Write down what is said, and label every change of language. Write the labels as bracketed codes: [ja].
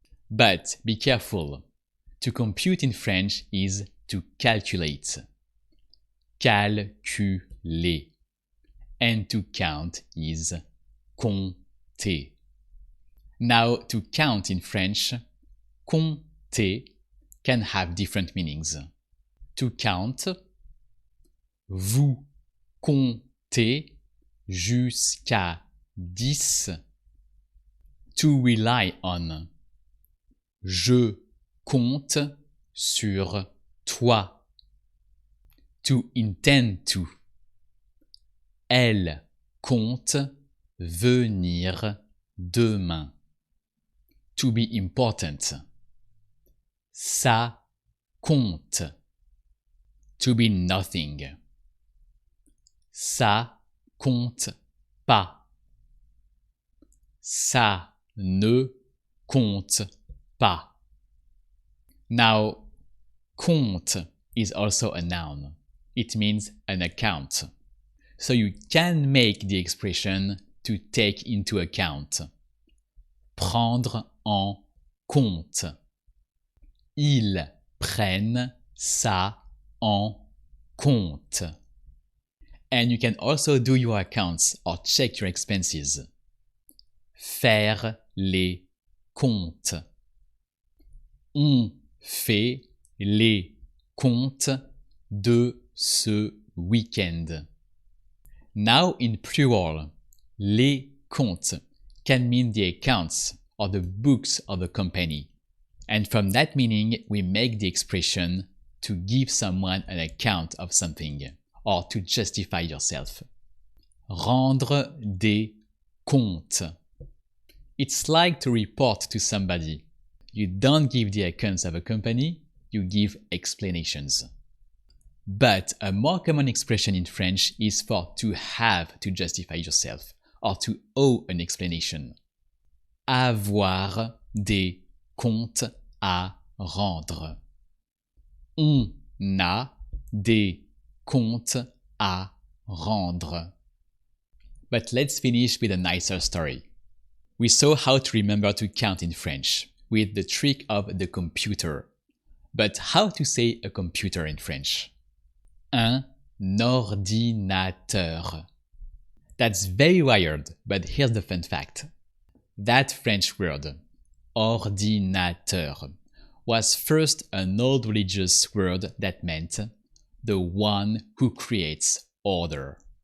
[en] But be careful. To compute in French is to calculate. Calculer. And to count is compter. Now, to count in French, compter can have different meanings. To count, [fr] vous comptez jusqu'à 10. [en] To rely on, [fr] je compte sur toi. [en] To intend to, [fr] elle compte venir demain. [en] To be important, [fr] ça compte. [en] To be nothing, [fr] ça compte pas. Ça ne compte pas. [en] Now, compte is also a noun. It means an account. So you can make the expression to take into account. [fr] Prendre en compte. Ils prennent ça en compte. [en] And you can also do your accounts or check your expenses. [fr] Faire les comptes. On fait les comptes de ce week-end. [en] Now in plural, les comptes can mean the accounts or the books of a company. And from that meaning, we make the expression to give someone an account of something or to justify yourself. [fr] Rendre des comptes. [en] It's like to report to somebody. You don't give the accounts of a company, you give explanations. But a more common expression in French is for to have to justify yourself or to owe an explanation. [fr] Avoir des comptes à rendre. On a des comptes à rendre. [en] But let's finish with a nicer story. We saw how to remember to count in French with the trick of the computer. But how to say a computer in French? Un ordinateur. That's very wired, but here's the fun fact. That French word, ordinateur, was first an old religious word that meant the one who creates order.